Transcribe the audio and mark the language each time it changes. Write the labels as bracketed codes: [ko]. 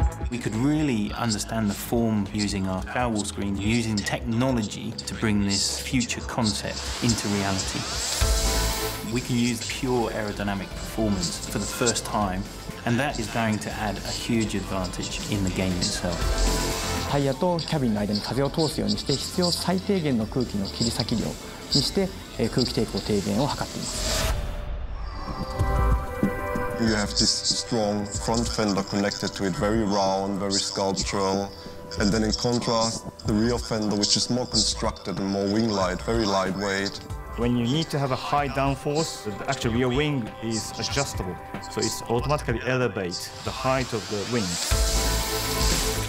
[en] We could really understand the form using our Powerwall screen, using technology to bring this future concept into reality. We can use pure aerodynamic performance for the first time, and that is going to add a huge advantage in the game itself. [ja] タイヤとキャビンの間に風を通すようにして必要最低限の空気の切り裂き量にして空気抵抗低減を図っています。 [en] You have this strong front fender connected to it, very round, very sculptural. And then in contrast, the rear fender, which is more constructed and more wing-light, very lightweight. When you need to have a high downforce, the actual rear wing is adjustable, so it's automatically elevates the height of the wing.